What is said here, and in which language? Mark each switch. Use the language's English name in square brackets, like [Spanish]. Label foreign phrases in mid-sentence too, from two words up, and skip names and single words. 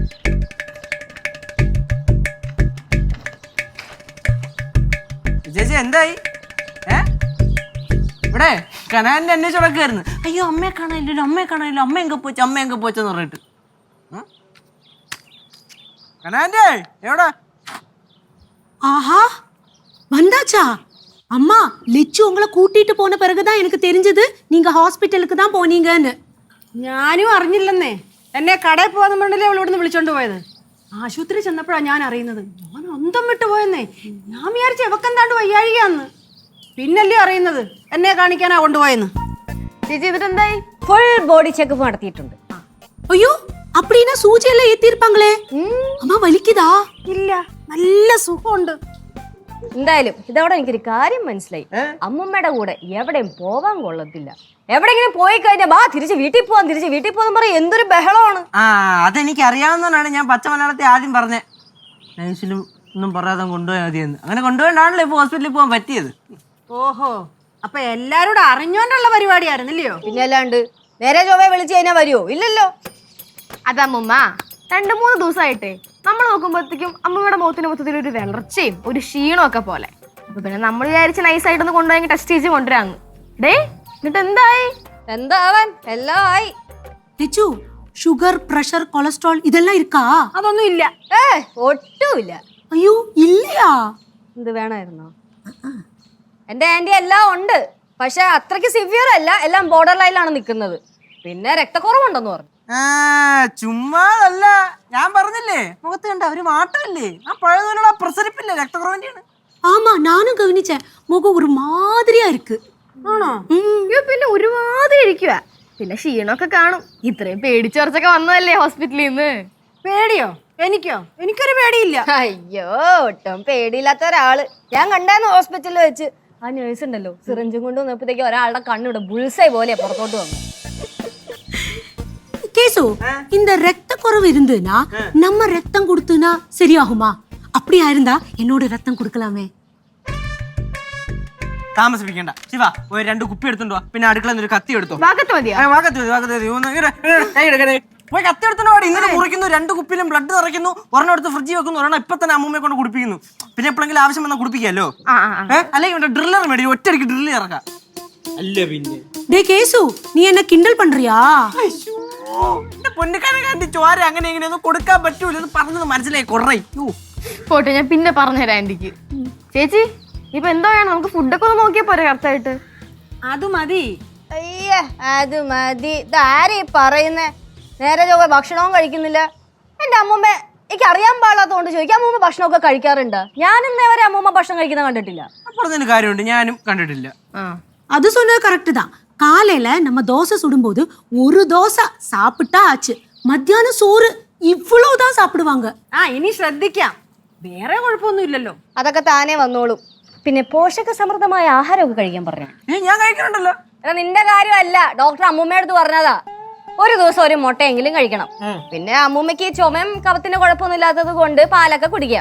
[Malayalam] ചേച്ചി എന്തായി? ഇവിടെ കനാലിന്റെ അന്വേഷിച്ചോളൊക്കെയായിരുന്നു. അയ്യോ, അമ്മയെ കാണാനില്ലല്ലോ, അമ്മയെ കാണാനില്ലോ, അമ്മ എങ്ക പോച്ചെന്ന് പറഞ്ഞിട്ട്. കനാന്റെ എവിടെ? [Tamil] ஆஹா வந்தாச்சா? அம்மா லெச்சு உங்களை கூட்டிட்டு போன பிறகுதான் எனக்கு தெரிஞ்சது நீங்க ஹாஸ்பிட்டலுக்கு தான் போனீங்கன்னு. [Malayalam] ഞാനും അറിഞ്ഞില്ലെന്നേ. എന്നെ കടയിൽ പോകാൻ വേണ്ടല്ലേ അവൾ ഇവിടുന്ന് വിളിച്ചോണ്ട് പോയത്. ആശുപത്രി ചെന്നപ്പോഴാണ് ഞാൻ അറിയുന്നത്. ഞാൻ അന്തം വിട്ടു പോയെന്നേ. ഞാൻ വിചാരിച്ചു എവക്കെന്താണ്ട് വയ്യാഴികയാന്ന്. പിന്നല്ലേ അറിയുന്നത് എന്നെ കാണിക്കാനാ കൊണ്ടുപോയെന്ന്. ചേച്ചി എന്നിട്ട് എന്തായി? [English] full body checkup [Malayalam] നടത്തിയിട്ടുണ്ട്. [Tamil] ஐயோ அப்படின்னா சூஜி எல்லாம் ஏத்திருப்பாங்களே. அம்மா வலிக்குதா? [Malayalam] ഇല്ല, നല്ല സുഖമുണ്ട്. എന്തായാലും ഇതോടെ എനിക്കൊരു കാര്യം മനസ്സിലായി. അമ്മൂമ്മയുടെ കൂടെ എവിടെയും പോവാൻ കൊള്ളത്തില്ല. എവിടെയെങ്കിലും പോയി കഴിഞ്ഞാൽ ബാ തിരിച്ച് വീട്ടിൽ പോവാൻ പറയും. എന്തൊരു ബഹളമാണ്. ആ അതെനിക്ക് അറിയാവുന്നതാണ്. ഞാൻ പച്ച മലയാളത്തിൽ ആദ്യം പറഞ്ഞേ നൈസിലും ഒന്നും പറയാതെ കൊണ്ടുപോയാൽ മതിയെന്ന്. അങ്ങനെ കൊണ്ടുപോയിട്ടാണല്ലോ ഇപ്പൊ ഹോസ്പിറ്റലിൽ പോകാൻ പറ്റിയത്. ഓഹോ, അപ്പൊ എല്ലാരോടും അറിഞ്ഞോണ്ടുള്ള പരിപാടിയായിരുന്നില്ലയോ? പിന്നെ അല്ലാണ്ട് നേരെ ചൊവ്വേ വിളിച്ചു കഴിഞ്ഞാൽ വരുമോ? ഇല്ലല്ലോ. അതമ്മൂമ്മ 2-3 ദിവസമായിട്ടേ നമ്മൾ നോക്കുമ്പോഴത്തേക്കും അമ്മയുടെ മുഖത്തിന് മൊത്തത്തിൽ ഒരു വിളർച്ചയും ഒരു ക്ഷീണവും ഒക്കെ പോലെ. അപ്പൊ പിന്നെ നമ്മൾ വിചാരിച്ച് നൈസായിട്ടൊന്ന് കൊണ്ടുപോയി ടെസ്റ്റ് ചെയ്ത് കൊണ്ടുവരാന്ന്. ഡേ എന്നിട്ട് എന്തായി? എന്താവാൻ, എല്ലാം ആയി. [Tamil] லெச்சு [English] sugar pressure cholesterol [Tamil] இதெல்லாம் இருக்கா? [Malayalam] അതൊന്നും ഇല്ല. ഒട്ടുമില്ല. [Tamil] ஐயோ இல்லையா? [Malayalam] എന്ത് വേണമായിരുന്നോ? എന്റെ ആന്റി എല്ലാം ഉണ്ട്, പക്ഷെ അത്രയ്ക്ക് സിവിയർ അല്ല. എല്ലാം ബോർഡർ ലൈനിലാണ് നിൽക്കുന്നത്. പിന്നെ രക്തക്കുറവുണ്ടെന്ന് പറഞ്ഞു. ചുമ്മാതല്ല, ഞാൻ പറഞ്ഞില്ലേ മുഖത്ത് കണ്ട ഒരു മാറ്റമില്ലേ? ആ പഴയതുപോലുള്ള പ്രസരിപ്പില്ലേ, രക്തക്കുറവിന്റെയാണ്. [Tamil] ஆமா நானும் கவனிச்சேன். முகம் ஒரு மாதிரியா இருக்கு. [Malayalam] ആണോ? അയ്യോ പിന്നെ ഒരുമാതിരി ഇരിക്കുക. പിന്നെ ക്ഷീണമൊക്കെ കാണും. ഇത്രയും പേടിച്ചോർച്ചൊക്കെ വന്നതല്ലേ ഹോസ്പിറ്റലിൽ നിന്ന്. പേടിയോ? എനിക്കോ? എനിക്കൊരു പേടിയില്ല. അയ്യോ, ഒട്ടും പേടിയില്ലാത്ത ഒരാള് ഞാൻ കണ്ടായിരുന്നു ഹോസ്പിറ്റലിൽ വെച്ച്. ആ നേഴ്സ് ഉണ്ടല്ലോ, സിറിഞ്ചും കൊണ്ട് വന്നപ്പോഴത്തേക്ക് ഒരാളുടെ കണ്ണിവിടെ ബുൾസൈ പോലെ പുറത്തോട്ട് വന്നു. [Tamil] கேசு இந்த ரத்த குறைவு இருந்துனா நம்ம ரத்தம் கொடுத்துனா சரியாகுமா? அப்படியா இருந்தா என்னோட ரத்தம் கொடுக்கலாமே. [Malayalam] താമസിപ്പിക്കണ്ട ശിവ, ഒരു 2 കുപ്പി എടുത്തോണ്ട് വാ. പിന്നെ അടുക്കള ഒരു കത്തി എടുത്തോ. വാക്കത്ത് മതിയോ? പോയി കത്തി എടുത്തോണ്ട് പാടി. ഇന്നലെ മുറിക്കുന്നു, 2 കുപ്പിയിലും ബ്ലഡ് നിറയ്ക്കുന്നു, ഒരെണ്ണം എടുത്ത് ഫ്രിഡ്ജിൽ വെക്കുന്നു, ഒരെണ്ണം ഇപ്പൊ തന്നെ അമ്മൂമ്മയെ കൊണ്ട് കുടിപ്പിക്കുന്നു. പിന്നെ എപ്പോഴെങ്കിലും ആവശ്യം വന്നാൽ കുടിപ്പിക്കാമല്ലോ. അല്ലെങ്കിൽ ഡ്രില്ലർ മേടി, ഒറ്റയടിക്ക് ഡ്രില്ല് ഇറക്കാം. അല്ല പിന്നെ [Tamil] டே கேசு நீ என்ன கிண்டல் பண்றியா? [Malayalam] പൊന്നുകാരൻ ചോര അങ്ങനെ എങ്ങനെയൊന്നും കൊടുക്കാൻ പറ്റൂല. ഇത് പറഞ്ഞത് മനസ്സിലായി കുറേ. പോട്ടെ, ഞാൻ പിന്നെ പറഞ്ഞുതരാം ആന്റിക്ക്. ചേച്ചി ഇപ്പൊ എന്താ വേണം? നമുക്ക് ഫുഡൊക്കെ ഒന്ന് നോക്കിയാ പോരെ കറക്റ്റായിട്ട്? അത് മതി. അയ്യ, അത് മതി. ഇതാരീ പറയുന്നേ? നേരെ ചൊവ്വേ ഭക്ഷണവും കഴിക്കുന്നില്ല. എന്റെ അമ്മൂമ്മ എനിക്ക് അറിയാൻ പാടാത്തതുകൊണ്ട് ചോദിക്കാം, അമ്മൂമ്മ ഭക്ഷണമൊക്കെ കഴിക്കാറുണ്ട്? ഞാനിന്നേ വരെ അമ്മൂമ്മ ഭക്ഷണം കഴിക്കുന്ന കണ്ടിട്ടില്ല. പറഞ്ഞതിന് കാര്യമുണ്ട്, ഞാനും കണ്ടിട്ടില്ല. [Tamil] அது சொன்னது கரெக்ட் தான். காலையில நம்ம தோசை சுடும்போது ஒரு தோசை சாப்பிட்டா ஆச்சு. மத்தியானம் சோறு இவ்வளவுதான் சாப்பிடுவாங்க. [Malayalam] ഇനി ശ്രദ്ധിക്കാം. വേറെ കുഴപ്പമൊന്നും ഇല്ലല്ലോ. അതൊക്കെ താനേ വന്നോളും. പിന്നെ പോഷക സമൃദ്ധമായ ആഹാരമൊക്കെ കഴിക്കാൻ പറഞ്ഞു. ഞാൻ കഴിക്കണുണ്ടല്ലോ. എടാ നിന്റെ കാര്യമല്ല, ഡോക്ടർ അമ്മൂമ്മയുടെ അടുത്ത് പറഞ്ഞതാ. ഒരു ദിവസം ഒരു മുട്ടയെങ്കിലും കഴിക്കണം. പിന്നെ അമ്മൂമ്മയ്ക്ക് ചുമയും കഫത്തിന്റെ കുഴപ്പമൊന്നും ഇല്ലാത്തത് കൊണ്ട് പാലൊക്കെ കുടിക്കാം.